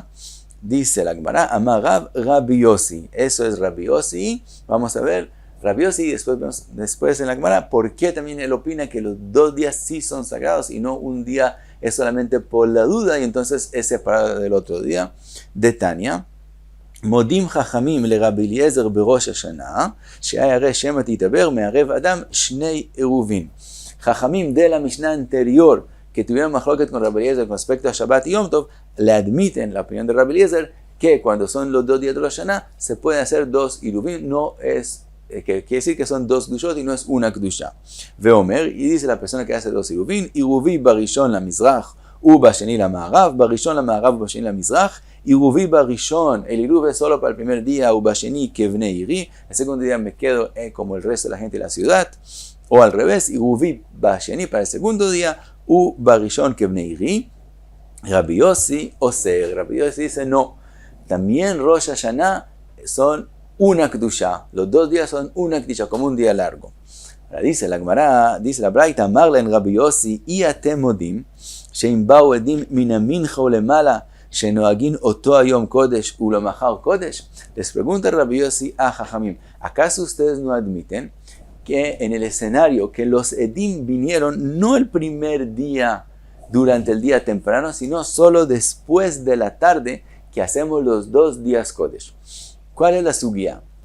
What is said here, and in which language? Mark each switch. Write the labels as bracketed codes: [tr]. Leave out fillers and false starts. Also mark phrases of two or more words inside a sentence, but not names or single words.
[es] Dice la Gemara, Amar Rabbi Yossi. Eso es Rabbi Yossi. Vamos a ver Rabbi Yossi, después en la Gemara, por qué también él opina que los 2 días sí son sagrados y no un día es solamente por la duda y entonces es separado del otro día. [he] תניא מודים חכמים לרבי אליעזר בראש השנה שאם היה ירא שמא תתעבר מערב אדם שני עירובין. [es] Chachamim de la Mishnah anterior, que tuvieron machloket con Rabbi Eliezer con respecto a Shabbat y Yom Tov, le admiten la opinión de Rabbi Eliezer que cuando son los 2 días de Rosh Hashanah se pueden hacer 2 iruvim, no es, que quiere decir que son 2 kedushot y no es una kedusha. [he] ואומר, [es] y dice la persona que hace 2 iruvim, [he] עירובי בראשון למזרח ובשני למערב בראשון למערב ובשני למזרח עירובי בראשון, [es] el iruv es solo para el primer día, [he] ובשני כבני עירי, [es] el segundo día me quedo como el resto de la gente de la ciudad, o al revés, [he] עירובי בשני [es] para el segundo día, [he] ובראשון כבני עירי. [es] Rabbi Yossi Oser. Rabbi Yossi dice no. También Rosh Hashanah son una kedusha. Los 2 días son una kedusha, como un día largo. Ahora dice la Gemara, dice la Braita, [he] אמר להן רבי יוסי, y אתם מודים שאם באו עדים מן המנחה ולמעלה שנוהגין אותו היום קודש ולמחר קודש. [es] Les pregunta Rabbi Yossi a Jajamim, ¿acaso ustedes no admiten que en el escenario que los edim vinieron no el primer día durante el día temprano, sino solo después de la tarde, que hacemos los 2 días Kodesh. ¿Cuál es la sugía?